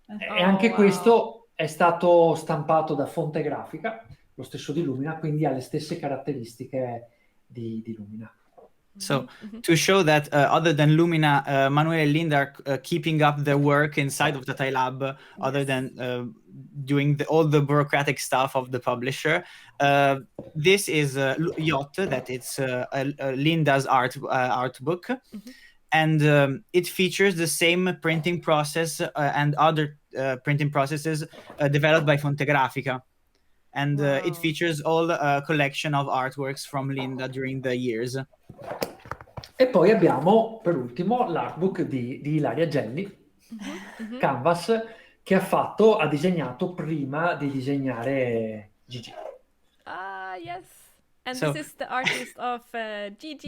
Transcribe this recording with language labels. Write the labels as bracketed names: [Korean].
[Italian] E anche questo è stato stampato da fonte grafica, lo stesso di Lumina, quindi ha le stesse caratteristiche di Lumina. [English] So to show that other than Lumina, Emanuele and Linda are keeping up their work inside of TataiLab, other than doing all the bureaucratic stuff of the publisher. This is Yacht, that it's Linda's art book. And it features the same printing process and other printing processes developed by Fontegrafica. And it features all a collection of artworks from Linda during the years. [Italian] E poi abbiamo, per ultimo, l'artbook di Ilaria Gelli, Canvas, che ha disegnato prima di disegnare Gigi. [English] Yes. And this is the artist of Gigi.